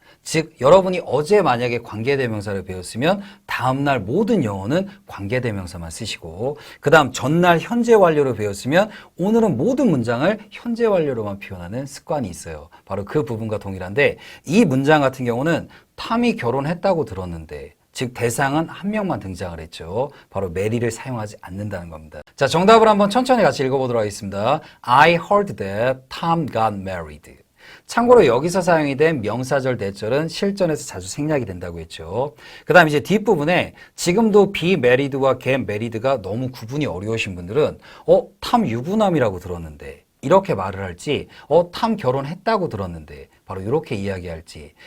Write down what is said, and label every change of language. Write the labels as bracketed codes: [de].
[ko] 즉, 여러분이 어제 만약에 관계대명사를 배웠으면 다음날 모든 영어는 관계대명사만 쓰시고 그 다음 전날 현재 완료를 배웠으면 오늘은 모든 문장을 현재 완료로만 표현하는 습관이 있어요. 바로 그 부분과 동일한데 이 문장 같은 경우는 탐이 결혼했다고 들었는데 즉 대상은 한 명만 등장을 했죠. 바로 메리를 사용하지 않는다는 겁니다. 자, 정답을 한번 천천히 같이 읽어보도록 하겠습니다. [en] I heard that Tom got married. [ko] 참고로 여기서 사용이 된 명사절 대절은 실전에서 자주 생략이 된다고 했죠. 그 다음 이제 뒷부분에 지금도 be married와 get married가 너무 구분이 어려우신 분들은 탐 유부남이라고 들었는데 이렇게 말을 할지 탐 결혼했다고 들었는데 바로 이렇게 이야기할지.